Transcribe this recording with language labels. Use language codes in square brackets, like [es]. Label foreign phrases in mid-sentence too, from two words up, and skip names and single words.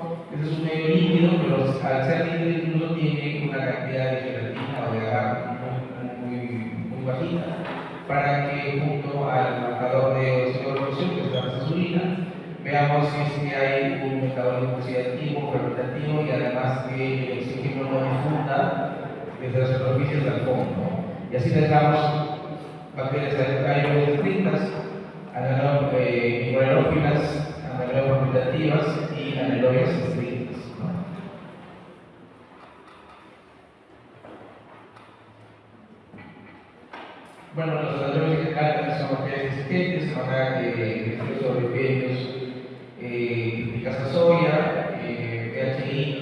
[es] Este es un medio líquido, pero al ser líquido incluso tiene una cantidad de gelatina o de agar muy bajita, para que junto al marcador de oxidorreducción, que es la azulina, veamos si es que hay un metabolismo oxidativo, fermentativo y además que el oxígeno no difunda desde las superficies al fondo. Y así tengamos bacterias anaerobias estrictas, microaerófilas, anaerobias fermentativas y anaerobias estrictas. Bueno, los anaerobios en general son bacterias existentes, sobre medios típicas de soya, PHI,